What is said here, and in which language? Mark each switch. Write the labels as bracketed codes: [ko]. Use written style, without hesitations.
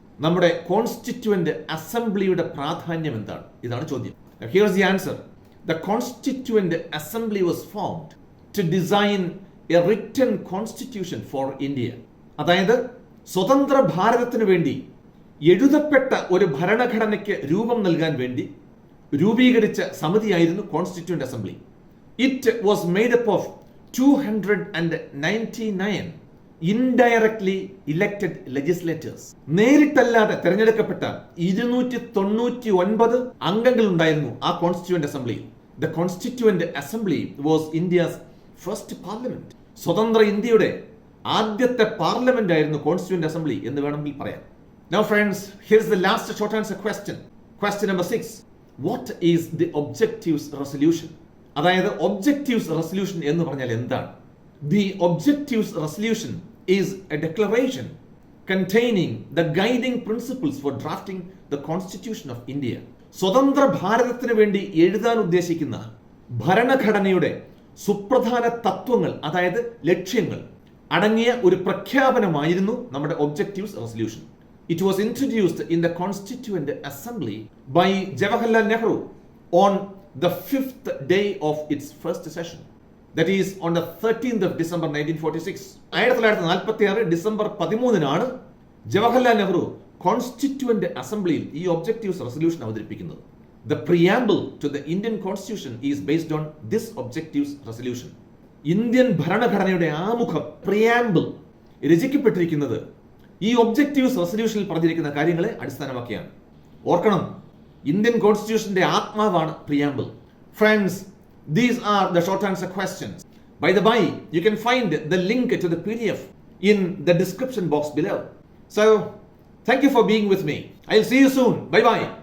[ml] നമ്മുടെ കോൺസ്റ്റിറ്റ്യൂവന്റ് അസംബ്ലിയുടെ പ്രാധാന്യം എന്താണ്? ഇതാണ് ചോദ്യം. [en] Now, here's the answer. The Constituent Assembly was formed to design a written constitution for India. [ml] അതായത് സ്വതന്ത്ര ഭാരതത്തിനു വേണ്ടി എഴുതപ്പെട്ട ഒരു ഭരണഘടനയ്ക്ക് രൂപം നൽകാൻ വേണ്ടി രൂപീകരിച്ച സമിതിയായിരുന്നു constituent assembly. [en] It was made up of 299 indirectly elected legislators. [ml] നേരിട്ടല്ലാതെ തെരഞ്ഞെടുക്കപ്പെട്ട 299 അംഗങ്ങൾ ഉണ്ടായിരുന്നു ആ കോൺസ്റ്റിറ്റ്യൂവന്റ് അസംബ്ലിയിൽ. [en] The constituent assembly was India's first parliament. [ml] സ്വതന്ത്ര ഇന്ത്യയുടെ ആദ്യത്തെ പാർലമെന്റ് ആയിരുന്നു കോൺസ്റ്റിറ്റ്യൂവന്റ് അസംബ്ലി എന്ന് വേണമെങ്കിൽ പറയാം. [en] Now friends, here's the last short answer question. Question number 6. What is the objectives resolution? [ml] അതായത് ഒബ്ജക്റ്റീവ്സ് റെസൊല്യൂഷൻ എന്ന് പറഞ്ഞാൽ എന്താണ്? [en] The objectives resolution is a declaration containing the guiding principles for drafting the Constitution of India. [ml] സ്വതന്ത്ര ഭാരതത്തിന് വേണ്ടി എഴുതാൻ ഉദ്ദേശിക്കുന്ന ഭരണഘടനയുടെ സുപ്രധാന തത്വങ്ങൾ, അതായത് ലക്ഷ്യങ്ങൾ അടങ്ങിയ ഒരു പ്രഖ്യാപനമായിരുന്നു നമ്മുടെ objectives resolution. [en] It was introduced in the Constituent Assembly by Jawaharlal Nehru on the 5th day of its first session. That is on the 13th of December 1946. [ml] 1946 December 13-നാണ് Jawaharlal Nehru constituent അസംബ്ലിയിൽ ഈ ഒബ്ജക്റ്റീവ്സ് റെസൊല്യൂഷൻ അവതരിപ്പിക്കുന്നത്. [en] The preamble to the Indian Constitution is based on this objectives resolution. [ml] Indian ഭരണഘടനയുടെ ആമുഖം preamble രചിക്കപ്പെട്ടിരിക്കുന്നത് ഈ objectives റെസൊല്യൂഷനിൽ പറഞ്ഞിരിക്കുന്ന കാര്യങ്ങളെ അടിസ്ഥാനമാക്കിയാണ്. ഓർക്കണം, ഇന്ത്യൻ കോൺസ്റ്റിറ്റ്യൂഷന്റെ ആത്മാവാണ് preamble. [en] Friends, these are the short answer questions. By the by, you can find the link to the PDF in the description box below. So, thank you for being with me. I'll see you soon. Bye bye.